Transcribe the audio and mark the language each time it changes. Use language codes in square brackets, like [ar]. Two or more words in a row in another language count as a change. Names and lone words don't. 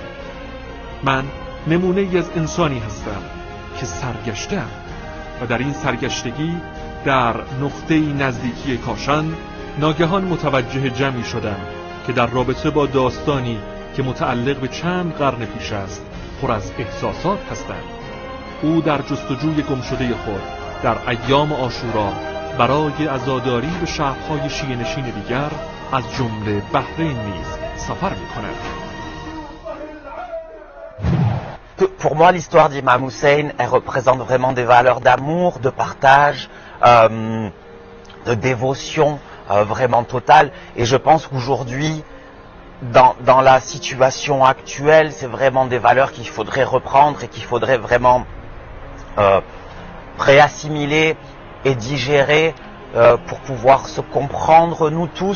[fa] من نمونه ای از انسانی هستم که سرگشتم و در این سرگشتگی در نقطه نزدیکی کاشان ناگهان متوجه جمعی شدم که در رابطه با داستانی که متعلق به چند قرن پیش است پر از احساسات هستند. او در جستجوی گمشده خود در ایام عاشورا برای عزاداری به شهرهای شیعه نشین دیگر از جمله بحرین نیز سفر می‌کند. [fr] Pour moi, l'histoire d'Imam Hussein, elle représente vraiment des valeurs d'amour, de partage, de dévotion vraiment totale. Et je pense qu'aujourd'hui, dans la situation actuelle, c'est vraiment des valeurs qu'il faudrait reprendre et qu'il faudrait vraiment réassimiler et digérer pour pouvoir se comprendre nous tous.